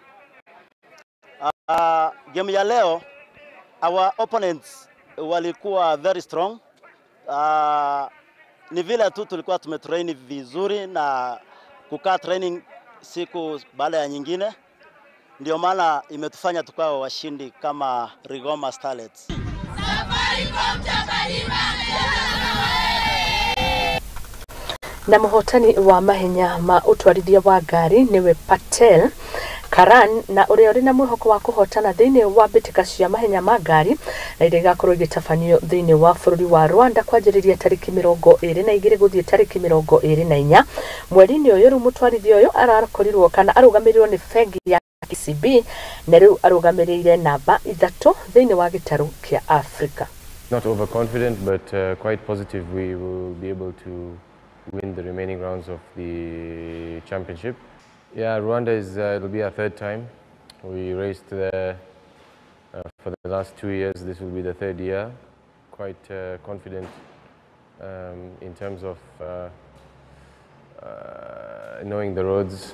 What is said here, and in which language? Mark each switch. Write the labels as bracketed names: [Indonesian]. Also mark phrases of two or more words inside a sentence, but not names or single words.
[Swahili] Game ya leo, [English] our opponents walikuwa very strong. [Swahili] Ni vile tu tulikuwa tumetrain vizuri na kukaa training siku baada ya nyingine. Ndio maana imetufanya tukawa washindi kama Rigoma Starlets. [Kikuyu] Na muhotani wa mahenya ma utwarithia wa ngari niwe Patel Karan na uria na mwihoko wa kuhotana thini wa bitika cia mahenya ma ngari na iria igakorwo igitafanio thini wa bururi wa Rwanda kwanjiriria tariki 22 guthie tariki 24 mweri-ini uyu mutwarithia uyu arakorirwo kana arugamirirwo ni fegi ya KCB na riu arugamirire namba 3 thini wa gitaru kia Africa. [English] Not overconfident but quite positive we will be able to win the remaining rounds of the championship. Yeah, Rwanda it'll be our third time. We raced there for the last 2 years. This will be the third year. Quite confident in terms of knowing the roads.